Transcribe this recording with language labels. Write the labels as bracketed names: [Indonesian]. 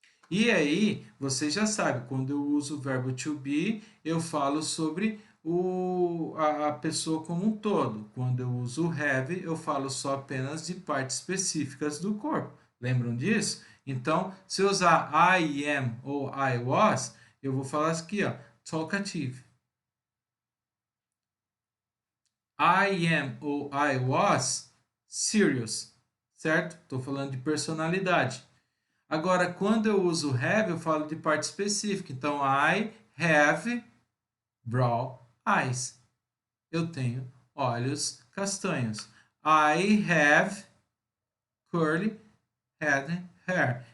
[Portuguese] E aí, você já sabe, quando eu uso o verbo to be, eu falo sobre a pessoa como um todo. Quando eu uso o have, eu falo só apenas de partes específicas do corpo. Lembram disso? Então, se eu usar I am ou I was, eu vou falar aqui, ó, talkative. [English] I am ou I was serious, certo? [Portuguese] Estou falando de personalidade. Agora, quando eu uso have, eu falo de parte específica. Então, [English] I have brown eyes. [Portuguese] Eu tenho olhos castanhos. [English] I have curly hair.